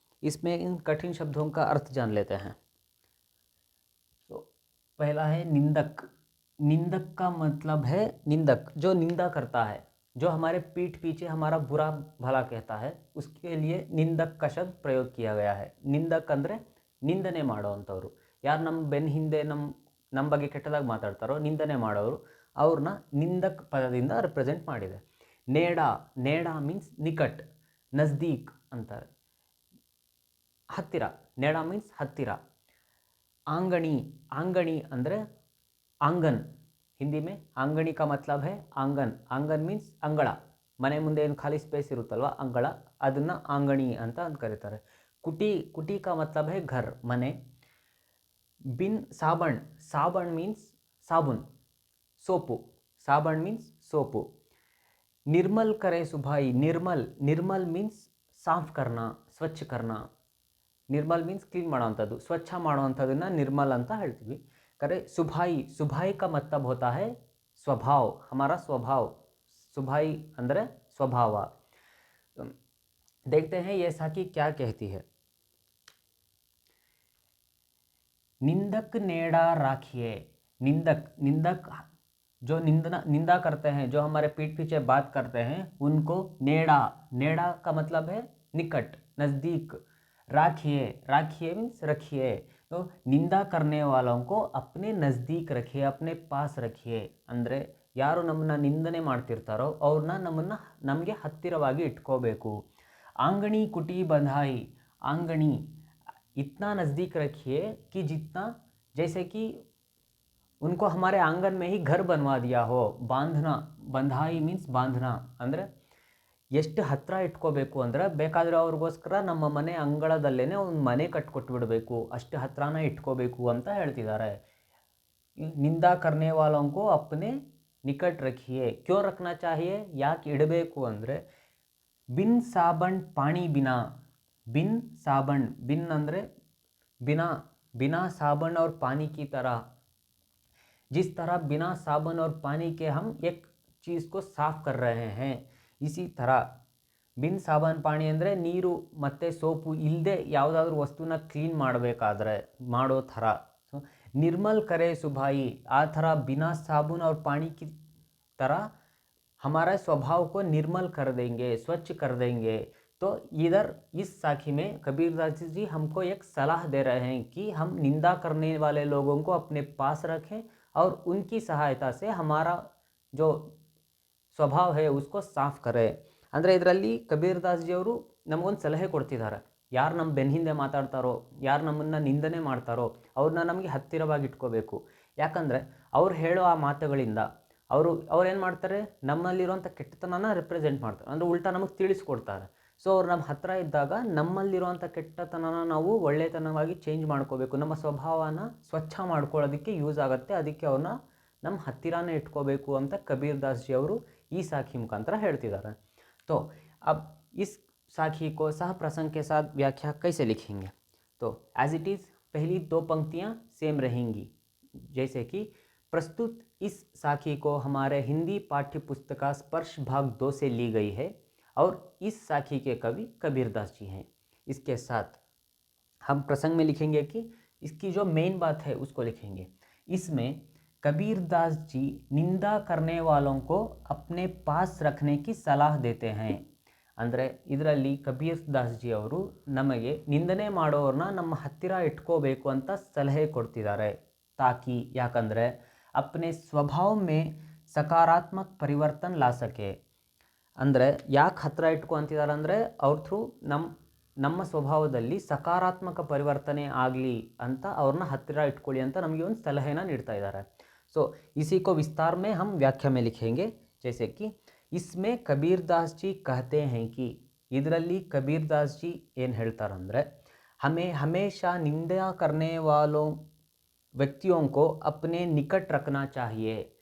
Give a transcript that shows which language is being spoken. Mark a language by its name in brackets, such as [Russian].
[Hindi] इसमें इन कठिन शब्दों का अर्थ जान लेते हैं. तो पहला है निंदक. निंदक का मतलब है निंदक जो निंदा करता है, जो हमारे पीठ पीछे हमारा बुरा भला कहता है, उसके लिए निंदक का शब्द प्रयोग किया गया है. [Kannada] ನಿಂದಕ್ ಅಂದರೆ ನಿಂದನೆ ಮಾಡೋವಂಥವ್ರು. ಯಾರು ನಮ್ಮ ಬೆನ್ನ ಹಿಂದೆ ನಮ್ಮ ಬಗ್ಗೆ ಕೆಟ್ಟದಾಗಿ ಮಾತಾಡ್ತಾರೋ ನಿಂದನೆ ಮಾಡೋರು, ಅವ್ರನ್ನ ನಿಂದಕ್ ಪದದಿಂದ ರಿಪ್ರೆಸೆಂಟ್ ಮಾಡಿದೆ. ನೇಡಾ. ನೇಡಾ ಮೀನ್ಸ್ ನಿಕಟ್, ನಜ್ದೀಕ್ ಅಂತಾರೆ, ಹತ್ತಿರ. ನೇಡಾ ಮೀನ್ಸ್ ಹತ್ತಿರ. आंगनी. [Hindi] आंगनी ಅಂದರೆ आंगन. हिंदी में आंगनी का मतलब है आंगन. आंगन मीन्स अंगड़. [Kannada] ಮನೆ ಮುಂದೆ ಏನು ಖಾಲಿ ಸ್ಪೇಸ್ ಇರುತ್ತಲ್ವ ಅಂಗಳ, ಅದನ್ನು ಆಂಗಣಿ ಅಂತ ಕರೀತಾರೆ. [Hindi] ಕುಟಿ. ಕುಟಿ का मतलब है घर, ಮನೆ. बिन साबण. साबण मीन्स साबुन, सोपु. साबण मीन्स सोपु. निर्मल करे सुभाई. निर्मल. निर्मल मीन्स साफ करना, स्वच्छ करना. [Kannada] ನಿರ್ಮಲ್ ಮೀನ್ಸ್ ಕ್ಲೀನ್ ಮಾಡೋವಂಥದ್ದು, ಸ್ವಚ್ಛ ಮಾಡುವಂಥದ್ದನ್ನು ನಿರ್ಮಲ್ ಅಂತ ಹೇಳ್ತೀವಿ. [Hindi] ಕರೆ ಸುಭಾಯಿ. ಸುಭಾಯಿ का मतलब होता है स्वभाव, हमारा स्वभाव. सुभाई ಅಂದರೆ स्वभाव. देखते हैं ये साखी क्या कहती है. निंदक नेड़ा राखिए. निंदक. निंदक जो निंदा करते हैं, जो हमारे पीठ पीछे बात करते हैं, उनको नेड़ा. नेड़ा का मतलब है निकट, नज़दीक. राखिए. राखिए मीन्स रखिए. तो निंदा करने वालों को अपने नज़दीक रखिए, अपने पास रखिए. [Kannada] ಅಂದರೆ ಯಾರು ನಮ್ಮನ್ನ ನಿಂದನೆ ಮಾಡ್ತಿರ್ತಾರೋ ಅವ್ರನ್ನ ನಮಗೆ ಹತ್ತಿರವಾಗಿ ಇಟ್ಕೋಬೇಕು. [Hindi] आंगनी कुटी बंधाई. आंगनी इतना नज़दीक रखिए कि जितना, जैसे कि उनको हमारे आंगन में ही घर बनवा दिया हो. बांधना. बंधाई मीन्स बांधना. [Kannada] ಅಂದರೆ ಎಷ್ಟು ಹತ್ತಿರ ಇಟ್ಕೋಬೇಕು ಅಂದರೆ ಬೇಕಾದರೆ ಅವ್ರಿಗೋಸ್ಕರ ನಮ್ಮ ಮನೆ ಅಂಗಳದಲ್ಲೇ ಒಂದು ಮನೆ ಕಟ್ಕೊಟ್ಬಿಡಬೇಕು, ಅಷ್ಟು ಹತ್ರನ ಇಟ್ಕೋಬೇಕು ಅಂತ ಹೇಳ್ತಿದ್ದಾರೆ. [Hindi] ನಿಂದಾ ಕರ್ನೆ ವಾಲೋಂ ಕೋ ಅಪ್ನೆ ನಿಕಟ್ ರಖಿಯೇ. ಕ್ಯೋ ರಖನಾ ಚಾಹಿಯೇ, [Kannada] ಯಾಕೆ ಇಡಬೇಕು ಅಂದರೆ [Hindi] ಬಿನ್ ಸಾಬಣ್ ಪಾಣಿ ಬಿನಾ. बिन साबण. बिन ಅಂದರೆ बिना. बिना साबण और पानी की तरह. जिस तरह बिना साबण और पानी के हम एक चीज़ को साफ कर रहे हैं, इसी तरह बिन साबण पानी [Kannada] ಅಂದರೆ ನೀರು ಮತ್ತು ಸೋಪು ಇಲ್ಲದೆ ಯಾವುದಾದ್ರೂ ವಸ್ತುನ ಕ್ಲೀನ್ ಮಾಡಬೇಕಾದ್ರೆ ಮಾಡೋ ಥರ. ಸೊ [Hindi] निर्मल करे सुभाई, आ थरा बिना साबुन और पानी की तरह हमारा स्वभाव को निर्मल कर देंगे, स्वच्छ कर देंगे। तो इधर इस साखी में कबीरदास जी हमको एक सलाह दे रहे हैं कि हम निंदा करने वाले लोगों को अपने पास रखें और उनकी सहायता से हमारा जो ಸ್ವಭಾವ है उसको ಸಾಫ್ करे। [Kannada] ಅಂದರೆ ಇದರಲ್ಲಿ ಕಬೀರ್ದಾಸ್ ಜಿಯವರು ನಮಗೊಂದು ಸಲಹೆ ಕೊಡ್ತಿದ್ದಾರೆ, ಯಾರು ನಮ್ಮ ಬೆನ್ನ ಹಿಂದೆ ಮಾತಾಡ್ತಾರೋ, ಯಾರು ನಮ್ಮನ್ನು ನಿಂದನೆ ಮಾಡ್ತಾರೋ ಅವ್ರನ್ನ ನಮಗೆ ಹತ್ತಿರವಾಗಿ ಇಟ್ಕೋಬೇಕು. ಯಾಕಂದರೆ ಅವ್ರು ಹೇಳೋ ಆ ಮಾತುಗಳಿಂದ ಅವ್ರು ಏನು ಮಾಡ್ತಾರೆ, ನಮ್ಮಲ್ಲಿರುವಂಥ ಕೆಟ್ಟತನನ ರೆಪ್ರೆಸೆಂಟ್ ಮಾಡ್ತಾರೆ, ಅಂದರೆ ಉಲ್ಟಾ ನಮಗೆ ತಿಳಿಸ್ಕೊಡ್ತಾರೆ. ಸೊ ಅವ್ರು ನಮ್ಮ ಹತ್ತಿರ ಇದ್ದಾಗ ನಮ್ಮಲ್ಲಿರುವಂಥ ಕೆಟ್ಟತನನ ನಾವು ಒಳ್ಳೆತನವಾಗಿ ಚೇಂಜ್ ಮಾಡ್ಕೋಬೇಕು, ನಮ್ಮ ಸ್ವಭಾವನ ಸ್ವಚ್ಛ ಮಾಡ್ಕೊಳ್ಳೋದಕ್ಕೆ ಯೂಸ್ ಆಗುತ್ತೆ. ಅದಕ್ಕೆ ಅವ್ರನ್ನ ನಮ್ಮ ಹತ್ತಿರನೇ ಇಟ್ಕೋಬೇಕು ಅಂತ ಕಬೀರ್ದಾಸ್ ಜಿ ಅವರು ಈ [Hindi] साखी मुखांतर [Kannada] ಹೇಳ್ತಿದ್ದಾರೆ. [Hindi] तो अब इस साखी को सह प्रसंग के साथ व्याख्या कैसे लिखेंगे? तो [English] as it is [Hindi] पहली दो पंक्तियाँ सेम रहेंगी, जैसे कि प्रस्तुत इस साखी को हमारे हिंदी पाठ्य पुस्तक स्पर्श भाग 2 से ली गई है और इस साखी के कवि कबीरदास जी हैं. इसके साथ हम प्रसंग में लिखेंगे कि इसकी जो मेन बात है उसको लिखेंगे. इसमें कबीरदास जी निंदा करने वालों को अपने पास रखने की सलाह देते हैं. [Kannada] ಅಂದರೆ ಇದರಲ್ಲಿ ಕಬೀರ್ದಾಸ್ ಜಿ ಅವರು ನಮಗೆ ನಿಂದನೆ ಮಾಡೋರನ್ನ ನಮ್ಮ ಹತ್ತಿರ ಇಟ್ಕೋಬೇಕು ಅಂತ ಸಲಹೆ ಕೊಡ್ತಿದ್ದಾರೆ. [Hindi] ತಾಕಿ ಯಾಕಂದರೆ अपने स्वभाव में सकारात्मक परिवर्तन ला सके. [Kannada] ಅಂದರೆ ಯಾಕೆ ಹತ್ತಿರ ಇಟ್ಕೊ ಅಂತಿದ್ದಾರೆ ಅಂದರೆ ಅವ್ರ ಥ್ರೂ ನಮ್ಮ ಸ್ವಭಾವದಲ್ಲಿ ಸಕಾರಾತ್ಮಕ ಪರಿವರ್ತನೆ ಆಗಲಿ ಅಂತ ಅವ್ರನ್ನ ಹತ್ತಿರ ಇಟ್ಕೊಳ್ಳಿ ಅಂತ ನಮಗೆ ಒಂದು ಸಲಹೆನ ನೀಡ್ತಾ ಇದ್ದಾರೆ. [Hindi] सो इसी को विस्तार में हम व्याख्या में लिखेंगे, जैसे कि इसमें कबीरदास जी कहते हैं कि [Kannada] ಇದರಲ್ಲಿ ಕಬೀರ್ದಾಸ್ जी ಏನು ಹೇಳ್ತಾರಂದರೆ [Hindi] हमें हमेशा निंदा करने वालों व्यक्तियों को अपने निकट रखना चाहिए.